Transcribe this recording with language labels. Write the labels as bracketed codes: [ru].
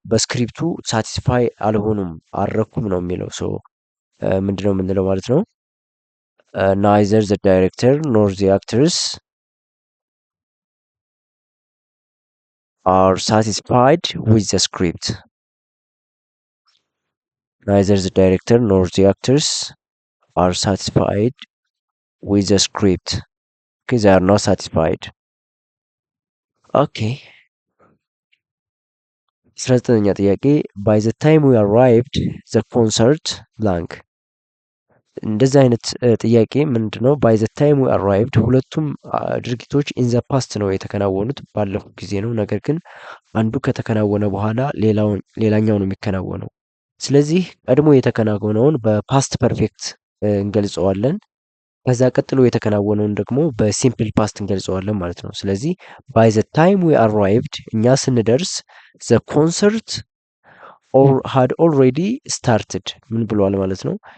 [am] በስክሪፕቱ ሳቲስፋይ አልሆኑም አልረኩም ነው የሚለው። ሶ ምንድነው የምንለው ማለት ነው? [en] ናይዘር ዘ ዳይሬክተር ኖር ዘ አክተርስ are satisfied with the script. Neither the director nor the actors are satisfied with the script. Okay, they are not satisfied. Okay. [am] 19ኛ ጥያቄ [en] by the time we arrived the concert blank [am] እንደዚህ አይነት ጥያቄ ምንድነው? [en] ባይ ዘ ታይም ዊ አራይቭድ [am] ሁለቱም ድርጊቶች [en] ኢን ዘ ፓስት [am] ነው የተከናወኑት፣ ባለፈው ጊዜ ነው። ነገር ግን አንዱ ከተከናወነ በኋላ ሌላኛው ነው የሚከናወነው። ስለዚህ ቀድሞ የተከናወነውን በፓስት ፐርፌክት እንገልጸዋለን። ከዛ ቀጥሎ የተከናወነውን ደግሞ በሲምፕል ፓስት እንገልጸዋለን ማለት ነው። ስለዚህ ባይ ዘ ታይም ዊ አራይቭድ እኛ ስንደርስ [en] ዘ ኮንሰርት had already started [am] ምን ብለዋል ማለት ነው?